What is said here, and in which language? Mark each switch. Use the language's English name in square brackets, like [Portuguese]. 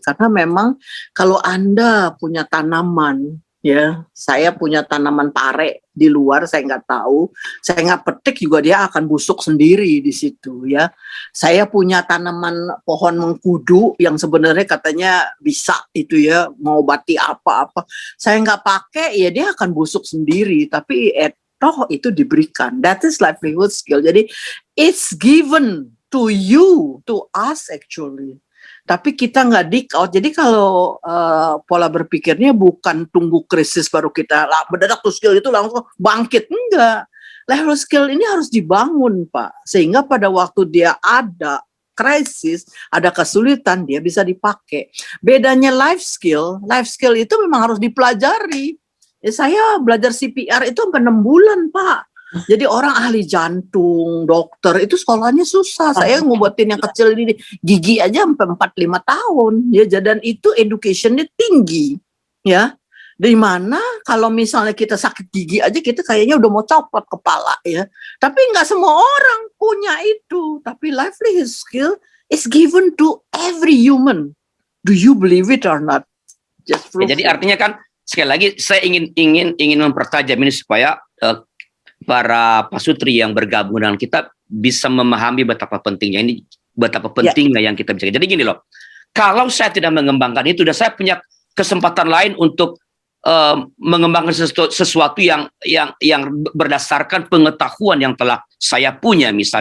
[Indonesian] Karena memang kalau Anda punya tanaman, ya, saya punya tanaman pare di luar, saya nggak tahu, saya nggak petik juga dia akan busuk sendiri di situ, ya. Saya punya tanaman pohon mengkudu yang sebenarnya katanya bisa itu, ya, mengobati apa-apa, saya nggak pakai, ya dia akan busuk sendiri, tapi toh itu diberikan. [English] That is livelihood skill. Jadi it's given to you, to us actually. [Indonesian] Tapi kita nggak [English] dig out. [Indonesian] Jadi kalau pola berpikirnya bukan tunggu krisis baru kita mendadak tuh skill itu langsung bangkit. Enggak. Level skill ini harus dibangun, Pak. Sehingga pada waktu dia ada krisis, ada kesulitan, dia bisa dipakai. Bedanya life skill itu memang harus dipelajari. Ya, saya belajar CPR itu sampai 6 bulan, Pak. Jadi orang ahli jantung, dokter, itu sekolahnya susah. Saya ngobatin yang kecil ini, gigi aja sampai 4-5 tahun. Ya, dan itu education-nya tinggi. Ya, Di mana kalau misalnya kita sakit gigi aja kita kayaknya udah mau copot kepala ya. Tapi nggak semua orang punya itu. [English] Tapi livelihood skill is given to every human. Do you believe it or not? Just prove [Indonesian] Jadi [English] it. [Indonesian] artinya kan sekali lagi saya ingin mempertajam ini supaya para pasutri yang bergabung dengan kita bisa memahami betapa pentingnya ini, betapa pentingnya yang kita bisa. Jadi gini loh, kalau saya tidak mengembangkan itu, dan saya punya kesempatan lain untuk mengembangkan sesuatu yang berdasarkan pengetahuan yang telah saya punya.